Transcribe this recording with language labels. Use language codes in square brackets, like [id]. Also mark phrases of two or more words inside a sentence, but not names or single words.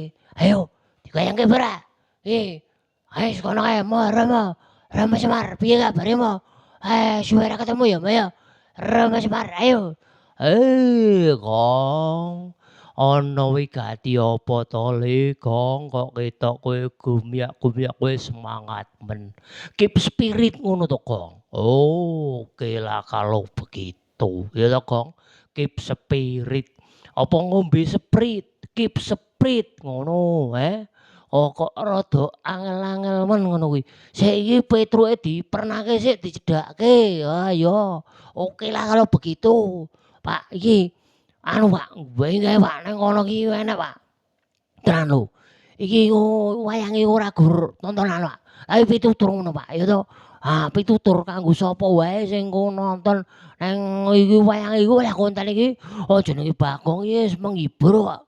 [jv] Ayo dikayangke ora? Ayo sekono kae Rama. Rama Semar, piye kabare mo? Suwe ra ketemu ya, Mbak ya. Rama Semar, ayo. Gong, ana wigati apa to Le, Gong? Kok ketok kowe gumyak-gumyak kowe semangat men. [en] Keep spirit [jv] ngono to, Gong. [id] Oke lah kalau begitu. [jv] Ya to, [id] Gong. [en] Keep spirit. [jv] Apa ngombe sprit? [en] Keep spirit [jv] ngono, kok rada angel-angel men ngono kuwi. Saiki Petruke dipernake sik dicedhake. [id] Ya. Oke lah kalau begitu. [jv] Pak, iki anu Pak, gawe Pak nang kono iki enak Pak. Tenan lho. Iki wayange ora gur tontonan Pak. Tapi pitutur ngono Pak, ya to. Pitutur kanggo sapa wae sing nonton nang iki wayange iku lah konten iki jenenge Bagong iki wis menghibur kok.